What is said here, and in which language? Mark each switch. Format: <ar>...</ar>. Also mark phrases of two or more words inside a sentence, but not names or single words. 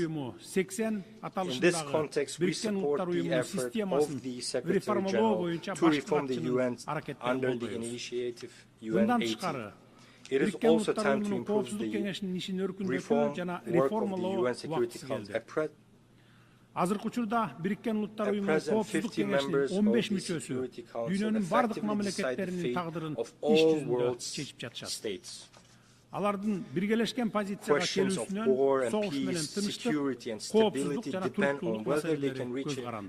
<en>In this context, we support the effort of the Secretary General to reform the UN under the initiative UN-80. It is also time to improve the reform work of the UN Security Council.</en> <ky>Азыркы учурда Бириккен Улуттар Уюмунун Коопсуздук Кеңешинин 15 мүчөсү дүйнөнүн бардык мамлекеттеринин тагдырын иш жүзүндө чечип жатышат. Алардын биргелешкен позицияга келүүсүнөн согуш менен тынчтык, коопсуздук жана туруктуулук маселелери көз каранды.</ky>